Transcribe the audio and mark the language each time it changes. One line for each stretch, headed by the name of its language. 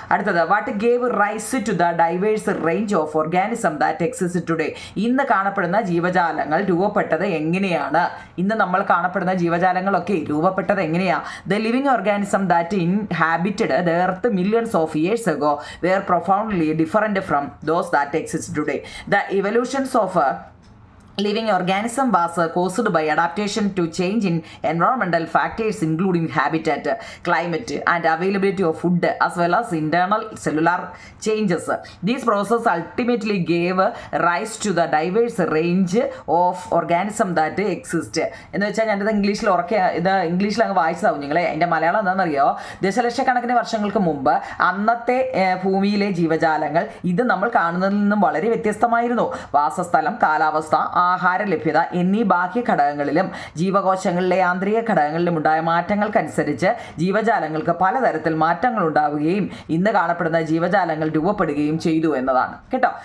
Malayalam: അടുത്തത്,
English: What gave rise to the diverse range of organism that exist today.
Malayalam: ഇന്ന് കാണപ്പെടുന്ന ജീവജാലങ്ങൾ രൂപപ്പെട്ടത് എങ്ങനെയാണ്? ഇന്ന് നമ്മൾ കാണപ്പെടുന്ന ജീവജാലങ്ങളൊക്കെ രൂപപ്പെട്ടത് എങ്ങനെയാ?
English: The living organism that inhabited the earth millions of years ago were profoundly different from those that exist today. The evolutions of living organism was caused by adaptation to change in environmental factors including habitat, climate and availability of food as well as internal cellular changes. These processes ultimately gave rise to the diverse range of organism that exist.
Malayalam: എന്ന് വെച്ചാൽ ഞാനിത് ഇംഗ്ലീഷിൽ അങ്ങ് വായിച്ചതാവും നിങ്ങളെ. അതിൻ്റെ മലയാളം എന്താണെന്നറിയോ? ദശലക്ഷക്കണക്കിന് വർഷങ്ങൾക്ക് മുമ്പ് അന്നത്തെ ഭൂമിയിലെ ജീവജാലങ്ങൾ ഇത് നമ്മൾ കാണുന്നതിൽ നിന്നും വളരെ വ്യത്യസ്തമായിരുന്നു. വാസസ്ഥലം, കാലാവസ്ഥ, ആഹാര ലഭ്യത എന്നീ ബാഹ്യ ഘടകങ്ങളിലും ജീവകോശങ്ങളിലെ ആന്തരിക ഘടകങ്ങളിലും ഉണ്ടായ മാറ്റങ്ങൾക്കനുസരിച്ച് ജീവജാലങ്ങൾക്ക് പലതരത്തിൽ മാറ്റങ്ങൾ ഉണ്ടാവുകയും ഇന്ന് കാണപ്പെടുന്ന ജീവജാലങ്ങൾ രൂപപ്പെടുകയും ചെയ്തു എന്നതാണ് കേട്ടോ.